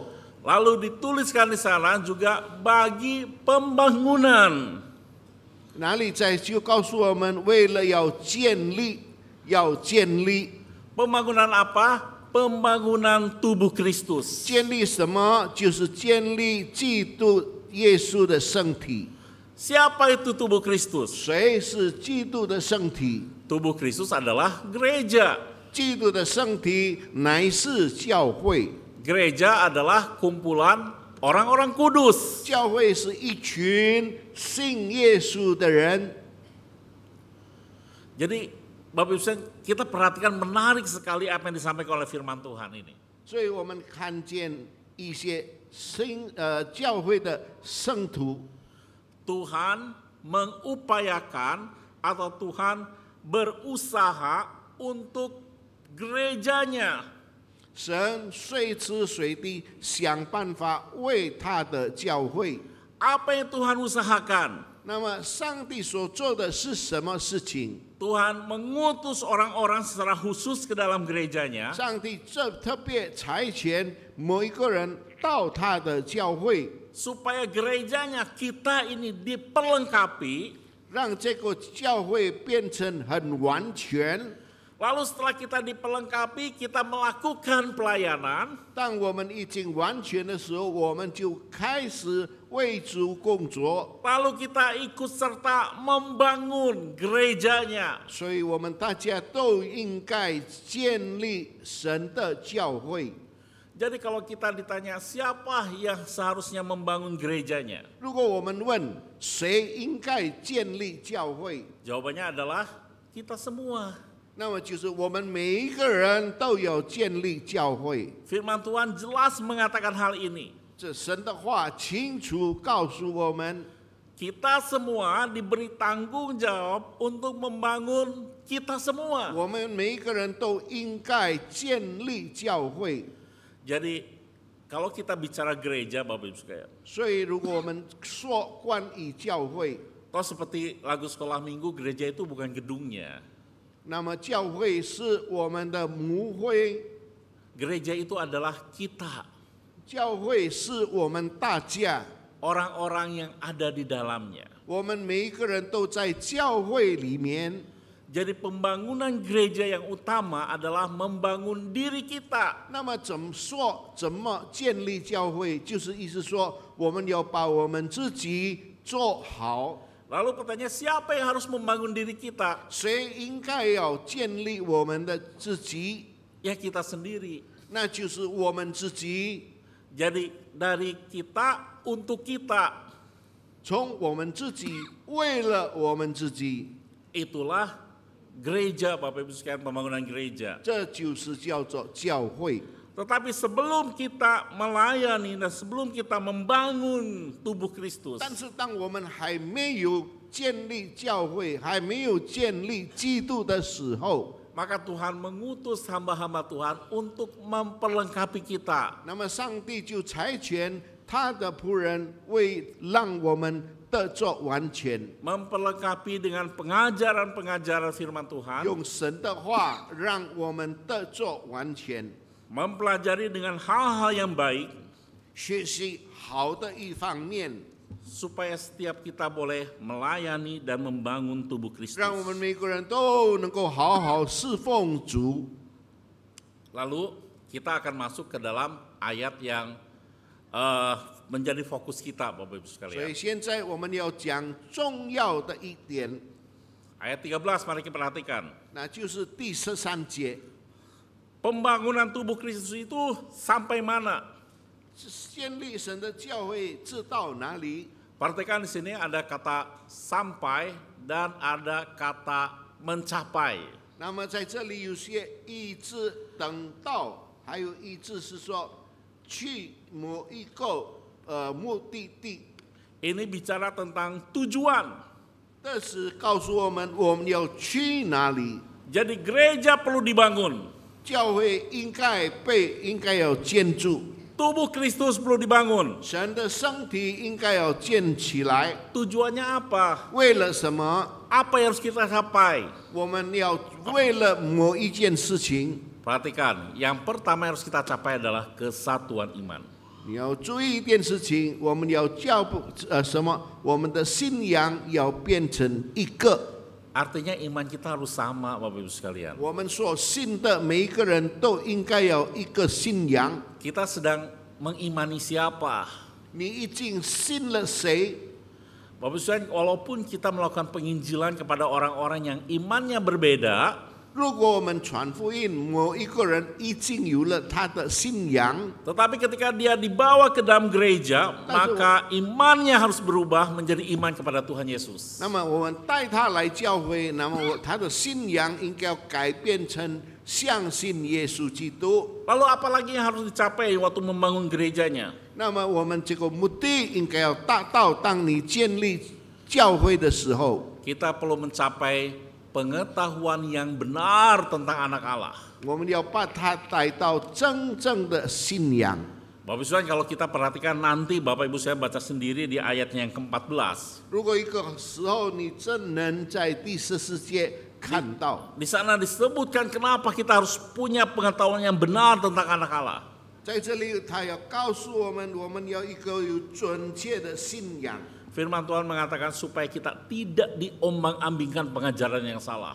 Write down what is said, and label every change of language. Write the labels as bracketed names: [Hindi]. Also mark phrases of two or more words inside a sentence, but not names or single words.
[Indonesian] Lalu dituliskan di sana juga bagi pembangunan. [Chinese] 哪里在就告诉我们，为了要建立 [Indonesian] Pembangunan apa? Pembangunan tubuh Kristus. [Chinese] 建立什么？就是建立基督耶稣的身体。 [Indonesian] Siapa itu tubuh Kristus? [Chinese] 谁是基督的身体？ [Indonesian] Tubuh Kristus adalah gereja. [Chinese] 基督的身体乃是教会。 [Indonesian] Gereja adalah kumpulan orang-orang kudus. [Chinese] 教会是一群信耶稣的人。 [Indonesian] Jadi Bapak Ibu sekalian, kita perhatikan menarik sekali apa yang disampaikan oleh firman Tuhan ini. [Chinese] 所以我们看见一些教会的圣徒， [Indonesian] Tuhan mengupayakan atau Tuhan berusaha untuk gerejanya. [Chinese] 神随时随地想办法为他的教会。 [Indonesian] Apa yang Tuhan usahakan? [Chinese] 那么上帝所做的是什么事情？ [Indonesian] Tuhan mengutus orang-orang secara khusus ke dalam gerejanya [Chinese] 上帝特别差遣某一个人到他的教会， [Indonesian] supaya gerejanya kita ini diperlengkapi [Chinese] 让这个教会变成很完全， [Indonesian] Lalu setelah kita dipelengkapi, kita melakukan pelayanan. [Chinese] 当我们已经完全的时候，我们就开始为主工作。 [Indonesian] Lalu kita ikut serta membangun gerejanya. [Chinese] 所以我们大家都应该建立神的教会。 [Indonesian] Jadi kalau kita ditanya siapa yang seharusnya membangun gerejanya? [Chinese] 如果我们问谁应该建立教会， [Indonesian] Jawabannya adalah kita semua. [Chinese] 那么就是我们每一个人都要建立教会。 [Indonesian] Firman Tuhan jelas mengatakan hal ini. [Chinese] 这神的话清楚告诉我们， [Indonesian] Kita semua diberi tanggung jawab untuk membangun kita semua. [Chinese] 我们每一个人都应该建立教会。 [Indonesian] Jadi kalau kita bicara gereja Bapak Ibu sekalian, [Chinese] 所以如果我们说关于教会， [Indonesian] toh seperti lagu sekolah minggu, gereja itu bukan gedungnya. [Chinese] 那么教会是我们的母会， [Indonesian] Gereja itu adalah kita, [Chinese] 教会是我们大家， [Indonesian] orang-orang yang ada di dalamnya. [Chinese] 我们每一个人都在教会里面。 [Indonesian] Jadi pembangunan gereja yang utama adalah membangun diri kita. [Chinese] 那么怎么建立教会？就是意思说，我们要把我们自己做好。 [Indonesian] Lalu pertanyaan siapa yang harus membangun diri kita? [Chinese] 谁应该要建立我们的自己？ [Indonesian] Ya kita sendiri. [Chinese] 那就是我们自己。 [Indonesian] Jadi dari kita untuk kita. [Chinese] 从我们自己，为了我们自己， [Indonesian] Itulah gereja Bapak Ibu sekalian, pembangunan gereja. [Chinese] 这就是叫做教会。 [Indonesian] Tetapi sebelum kita melayani dan sebelum kita membangun tubuh Kristus, [Chinese] 但是当我们还没有建立教会，还没有建立基督的时候， [Indonesian] maka Tuhan mengutus hamba-hamba Tuhan untuk memperlengkapi kita. [Chinese] 那么上帝就差遣他的仆人让我们得着完全， [Indonesian] Memperlengkapi dengan pengajaran-pengajaran firman Tuhan, [Chinese] 用神的话让我们得着完全， [Indonesian] mempelajari dengan hal-hal yang baik, [Chinese] 学习好的一方面， [Indonesian] supaya setiap kita boleh melayani dan membangun tubuh Kristus. [Chinese] 让我们每个人都能够好好侍奉主。 [Indonesian] Lalu kita akan masuk ke dalam ayat yang menjadi fokus kita Bapak Ibu [Chinese] 所以 [Indonesian] sekalian. [Chinese] 现在我们要讲重要的一点， [Indonesian] Ayat 13 mari kita perhatikan. [Chinese] 那就是第13节， [Indonesian] Pembangunan tubuh Kristus itu sampai mana? [Chinese] 建立神的教会知到哪里？ [Indonesian] Perhatikan di sini ada kata sampai dan ada kata mencapai. [Chinese] 那么在这里有些意志等到，还有意志是说去某一个目的地， [Indonesian] Ini bicara tentang tujuan. [Chinese] 这是告诉我们我们要去哪里。 [Indonesian] Jadi gereja perlu dibangun. [Chinese] 教会应该要建筑， [Indonesian] Tubuh Kristus perlu dibangun. [Chinese] 神的身体应该要建起来。 [Indonesian] Tujuannya apa? [Chinese] 为了什么？ [Indonesian] Apa yang harus kita capai? [Chinese] 我们要为了某一件事情。 [Indonesian] Perhatikan, yang pertama yang harus kita capai adalah kesatuan iman. [Chinese] 你要注意一件事情，我们要什么？我们的信仰要变成一个。 [Indonesian] Artinya iman kita harus sama Bapak Ibu sekalian. [Chinese] 我们所信的每一个人都应该有一个信仰。 [Indonesian] Kita sedang mengimani siapa? [Chinese] 你已经信了谁？ [Indonesian] Bapak Ibu sekalian, walaupun kita melakukan penginjilan kepada orang-orang yang imannya berbeda, [Chinese] 如果我们传福音，某一个人已经有了他的信仰， [Indonesian] tetapi ketika dia dibawa ke dalam gereja, maka imannya harus berubah menjadi iman kepada Tuhan Yesus. [Chinese] 那么我们带他来教会，那么他的信仰应该要改变成相信耶稣基督。 [Indonesian] Lalu apa lagi yang harus dicapai waktu membangun gerejanya? [Chinese] 那么我们这个目的应该要达到，当你建立教会的时候， [Indonesian] Kita perlu mencapai pengetahuan yang benar tentang anak Allah. [Chinese] 我们要把它带到真正的信仰。 [Indonesian] Bapak Ibu sekalian, kalau kita perhatikan nanti Bapak Ibu saya baca sendiri di ayatnya yang ke-14. [Chinese] 如果一个时候你真能在第14节看到， [Indonesian] Di sana disebutkan kenapa kita harus punya pengetahuan yang benar tentang anak Allah. [Chinese] 在这里他要告诉我们，我们要一个有准确的信仰。 [Indonesian] Firman Tuhan mengatakan supaya kita tidak diombang-ambingkan pengajaran yang salah.